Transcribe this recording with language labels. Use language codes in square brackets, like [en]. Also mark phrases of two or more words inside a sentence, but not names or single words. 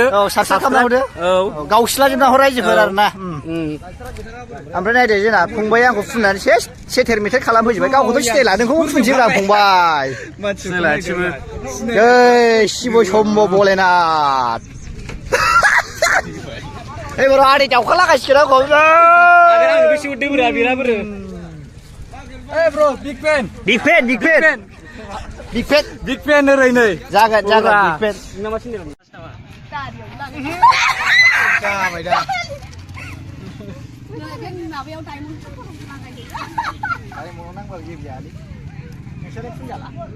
[brx] औ साबस्क्राइब खालामना हरदो औ गावस्लाजोबना हर रायजोफोर आरोना ओमफ्राय नायदो जोंना फंबाय आंखौ फुननानै सेथेर मेथेर खालामफैजोब्बाय गावखौथ' सिनायला नोंखौबो फुनसैब्रा फंबाय जै शिब शम्भ भलेनाथ एबार आदै दाउखा लागासिगोन आंखौ [en] Hey bro, big fan ओरैनो [brx] जागोन [en] big fan [brx] जाबाय दा माबायाव नांबा गेब्लेयालै नोंसोरो फुनजाला